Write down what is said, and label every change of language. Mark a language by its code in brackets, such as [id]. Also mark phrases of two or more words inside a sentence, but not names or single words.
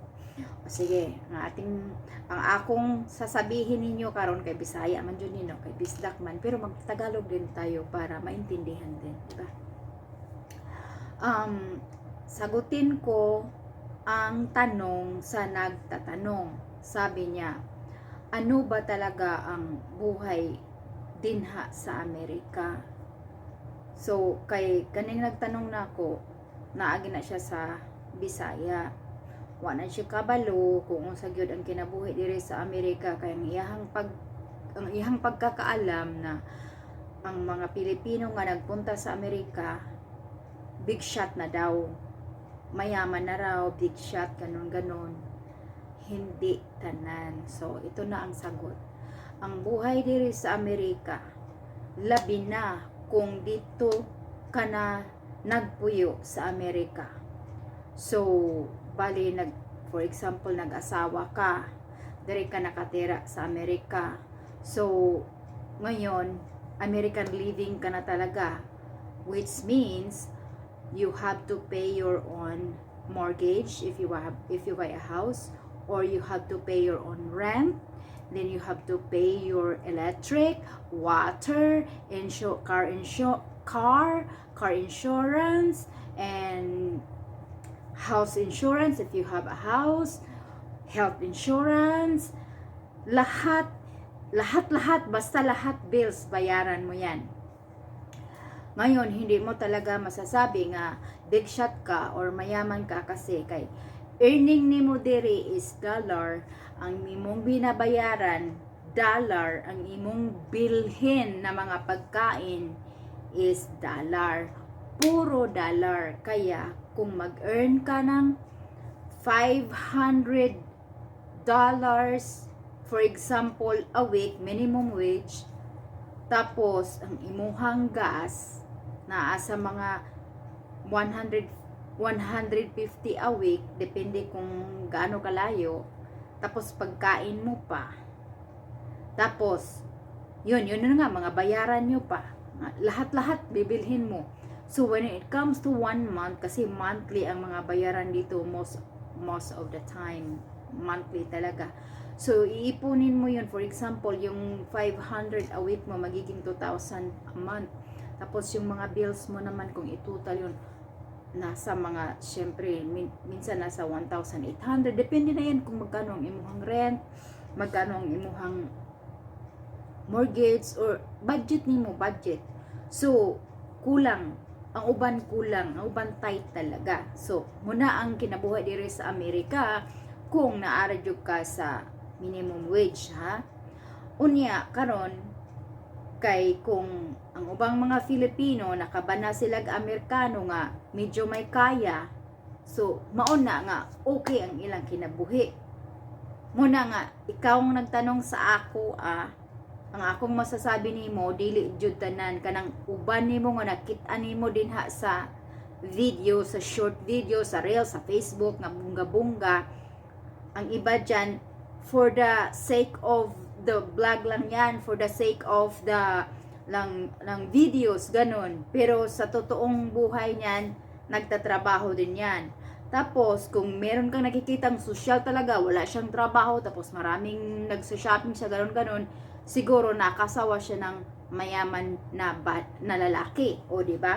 [tl] O sige, ang akong sasabihin ninyo karon [ceb] kay Bisaya man jud nino, kay Bisdak man, [tl] pero magtagalog din tayo para maintindihan din, di ba? Sagutin ko ang tanong sa nagtatanong. Sabi niya, ano ba talaga ang buhay dinha sa Amerika? So, [ceb] kay kaning nagtanong na ako, naagi na siya sa Bisaya. Wa na siya kabalo kung unsa gyud ang kinabuhi diri sa Amerika, kay ang iyang pagkakaalam na ang mga Pilipino nga nagpunta sa Amerika, [en] big shot [ceb] na daw. [tl] Mayaman na raw, [en] big shot, [tl] ganon. Hindi tanan. So, ito na ang sagot. [ceb] Ang buhay diri sa Amerika, labi na kung dito ka na nagpuyo sa Amerika. So, bali, [en] for example, [ceb] nag-asawa ka, diri ka nakatira sa Amerika. [tl] So, ngayon, [en] American living [tl] ka na talaga, [en] which means you have to pay your own mortgage if you buy a house, or you have to pay your own rent. Then you have to pay your electric, water, car insurance, and house insurance if you have a house, health insurance, [tl] lahat, basta lahat bills, bayaran mo yan. Ngayon, hindi mo talaga masasabi nga [en] big shot [tl] ka or mayaman ka kasi [ceb] kay earning nimo diri [tl] is dollar, [ceb] ang imong binabayaran dollar, ang imong bilhin na mga pagkain is dollar, puro dollar. [tl] Kaya kung mag-earn ka ng $500 [en] for example a week, minimum wage, [ceb] tapos ang imuhang gas naa sa mga 150 [en] a week, [tl] depende kung gaano kalayo, tapos pagkain mo pa, tapos yun na nga, mga bayaran nyo pa, lahat bibilhin mo. [en] So when it comes to 1 month, [tl] kasi monthly ang mga bayaran dito, [en] most of the time monthly talaga. [tl] So iipunin mo yun, [en] for example [tl] yung 500 [en] a week [tl] mo, magiging 2,000 a month. Tapos yung mga bills mo naman, kung itotal yun, nasa mga, syempre, minsan nasa 1,800. [ceb] Depende na yan kung magkano ang imuhang rent, magkano ang imuhang mortgage, or budget nimo, budget. So, kulang. Ang uban tight talaga. So, muna ang kinabuhi diri sa Amerika, kung naaradyo ka sa [en] minimum wage, [ceb] ha? Unya, karon kay kung ang ubang mga Filipino nakabana sila Amerikano nga medyo may kaya, so mauna nga okay ang ilang kinabuhi. Muna nga ikaw ang nagtanong sa ako, ang akong masasabi nimo, dili jud tanan kanang uban nimo nga nakita nimo dinha sa video, sa short video, sa reel, sa Facebook nga bunga-bunga. [tl] Ang iba dyan, [en] for the sake of the vlog lang yan, for the sake of the lang videos, ganun. [tl] Pero sa totoong buhay niyan, nagtatrabaho din yan. Tapos, kung meron kang nakikitang social talaga, wala siyang trabaho, tapos maraming nagsa-shopping siya, ganun, siguro nakasawa siya ng mayaman na lalaki, o di ba?